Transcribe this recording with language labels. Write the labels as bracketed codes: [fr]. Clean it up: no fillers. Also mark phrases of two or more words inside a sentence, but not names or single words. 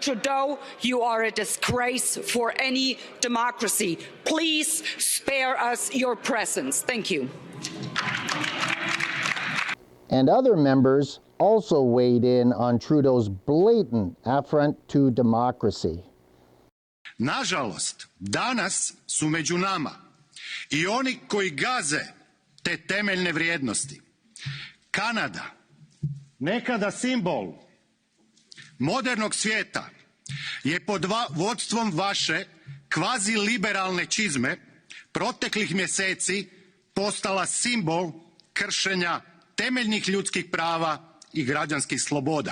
[en] Trudeau, you are a disgrace for any democracy. Please spare us your presence. Thank you. And other members also weighed in on Trudeau's blatant affront to democracy. [hr] Nažalost, danas su među nama i oni koji gaze te temeljne vrijednosti. Kanada, nekada simbol modernog svijeta, je pod vodstvom vaše kvazi-liberalne čizme proteklih mjeseci postala simbol kršenja temeljnih ljudskih prava i građanskih sloboda.